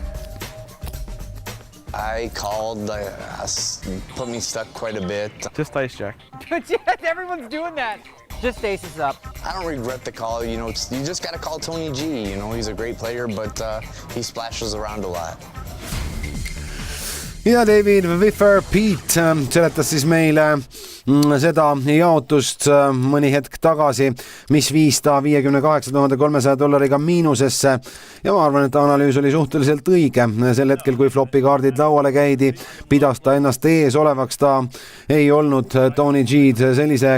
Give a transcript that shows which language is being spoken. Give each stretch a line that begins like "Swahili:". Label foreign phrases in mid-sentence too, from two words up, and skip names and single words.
English: I called, put me stuck quite a bit. Just ace jack. Everyone's doing that. Just aces up. I don't regret the call, you know, you just gotta call Tony G, you know, he's a great player, but he splashes around a lot.
Estonian: Ja David Wiffer Pete seletas siis meile seda jaotust mõni hetk tagasi, mis viis ta $58,300 miinusesse ja ma arvan, et analüüs oli suhteliselt õige. Sel hetkel, kui flopi kaardid lauale käidi, pidas ta ennast ees olevaks, ta ei olnud Tony G'd sellise